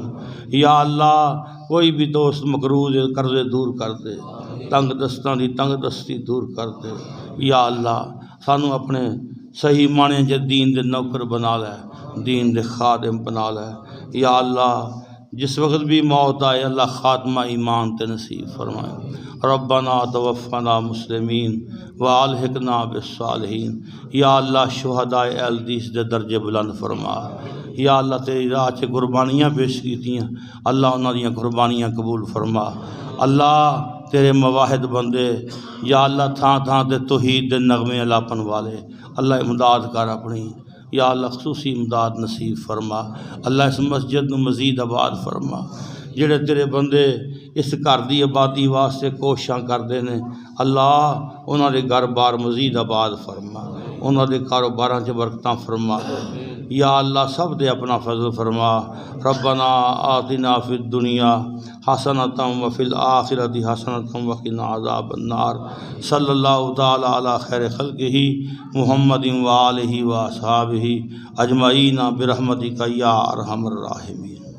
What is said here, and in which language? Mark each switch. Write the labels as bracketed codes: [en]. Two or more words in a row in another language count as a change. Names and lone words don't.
[ar] يا الله [pa] کوئی بھی دوست مقروض قرضے دور کر دے، تنگ دستاں دی تنگ دستی دور کر دے. [ar] يا الله [pa] سانوں اپنے صحیح معنے چ دین دے نوکر بنا لے، دین دے خادم بنا لے. [ar] يا الله [pa] جس وقت بھی موت آئے اللہ خاتمہ ایمان تے نصیب فرمائے. [ar] ربنا توفنا مسلمين وألحقنا بالصالحين. يا الله [pa] شہدائے اہل حدیث دے درجے بلند فرما. [ar] يا الله [pa] تیری راہ چ قربانیاں پیش کیتیاں، اللہ انہاں دیاں قربانیاں قبول فرما. اللہ تیرے مواحد بندے [ar] يا الله [pa] تھاں تھاں تے توحید دے نغمے الاپن والے، اللہ امداد کر اپنی. [ar] يا الله [pa] خصوصی امداد نصیب فرما۔ اللہ اس مسجد نوں مزید آباد فرما. جیہڑے تیرے بندے اس گھر کی آبادی واسطے کوششاں کرتے ہیں، اللہ انہاں دے گھر بار مزید آباد فرما، انہاں دے کاروباراں چ برکتاں فرما. [ar] يا الله [pa] سب دے اپنا فضل فرما. [ar] ربنا آتنا في الدنيا حسنة وفي الآخرة حسنة وقنا عذاب النار. صلى الله تعالى على خير خلقه محمد وآله وأصحابه أجمعين برحمتك يا أرحم الراحمين.